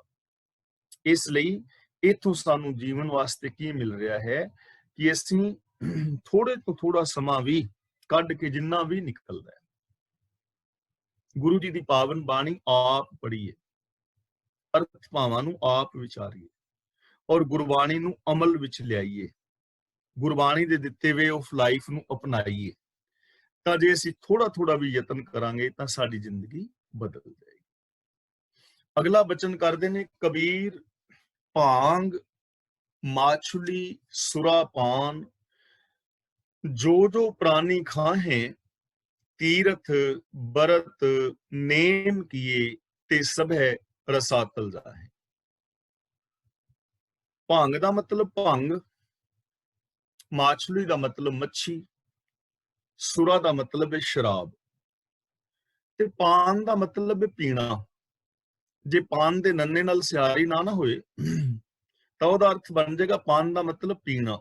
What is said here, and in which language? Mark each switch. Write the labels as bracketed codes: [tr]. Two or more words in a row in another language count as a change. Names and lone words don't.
[pa] ਇਸ ਲਈ ਇਥੋਂ ਸਾਨੂੰ ਜੀਵਨ ਵਾਸਤੇ ਕੀ ਮਿਲ ਰਿਹਾ ਹੈ ਕਿ ਅਸੀਂ ਥੋੜੇ ਤੋਂ ਥੋੜਾ ਸਮਾਂ ਵੀ ਕੱਢ ਕੇ, ਜਿੰਨਾ ਵੀ ਨਿਕਲਦਾ ਹੈ, ਗੁਰੂ ਜੀ ਦੀ ਪਾਵਨ ਬਾਣੀ ਆਪ ਪੜ੍ਹੀਏ, ਅਰਥ ਭਾਵਾਂ ਨੂੰ ਆਪ ਵਿਚਾਰੀਏ ਔਰ ਗੁਰਬਾਣੀ ਨੂੰ ਅਮਲ ਵਿੱਚ ਲਿਆਈਏ, ਗੁਰਬਾਣੀ ਦੇ ਦਿੱਤੇ [en] way of life [pa] ਨੂੰ ਅਪਣਾਈਏ। ਤਾਂ ਜੇ ਅਸੀਂ ਥੋੜਾ ਥੋੜਾ ਵੀ ਯਤਨ ਕਰਾਂਗੇ ਤਾਂ ਸਾਡੀ ਜ਼ਿੰਦਗੀ ਬਦਲ ਜਾਏਗੀ। ਅਗਲਾ ਬਚਨ ਕਰਦੇ ਨੇ ਕਬੀਰ, ਭਾਂਗ ਮਾਛੁਲੀ ਸੁਰਾ ਪਾਨ, [hi] जो जो प्राणी खाहे तीरथ बरत नेम किए ते सभै रसातल जाहे। [pa] ਭੰਗ ਦਾ ਮਤਲਬ ਭੰਗ, ਮਾਛਲੀ ਦਾ ਮਤਲਬ ਮੱਛੀ, ਸੁਰਾ ਦਾ ਮਤਲਬ ਹੈ ਸ਼ਰਾਬ, ਤੇ ਪਾਨ ਦਾ ਮਤਲਬ ਹੈ ਪੀਣਾ। ਜੇ ਪਾਨ ਦੇ ਨੰਨੇ ਨਾਲ ਸਿਆਰੀ ਨਾ ਹੋਏ ਤਾਂ ਉਹਦਾ ਅਰਥ ਬਣ ਜਾਏਗਾ ਪਾਨ ਦਾ ਮਤਲਬ ਪੀਣਾ।